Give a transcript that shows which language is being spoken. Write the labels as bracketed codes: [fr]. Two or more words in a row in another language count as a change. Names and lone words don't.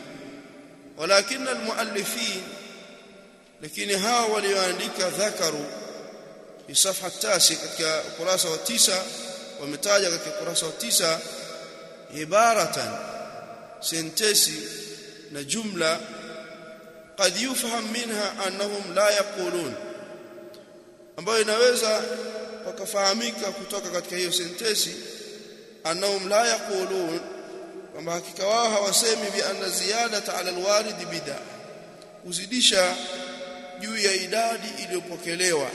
[ar] ولكن المؤلفين, [sw] lakini hawa walioandika [ar] ذكروا في صفحة 9 [sw] katika ukurasa wa 9 wametaja katika ukurasa wa 9 ibaratan, sentesi na jumla [ar] قد يفهم منها أنهم لا يقولون, [sw] ambayo inaweza wakafahamika kutoka katika hiyo sentesi [ar] أنهم لا يقولون, [sw] kwamba hakika wao hawasemi [ar] بأن زيادة على الوارد بدعة, [sw] kuzidisha juu ya idadi iliyopokelewa.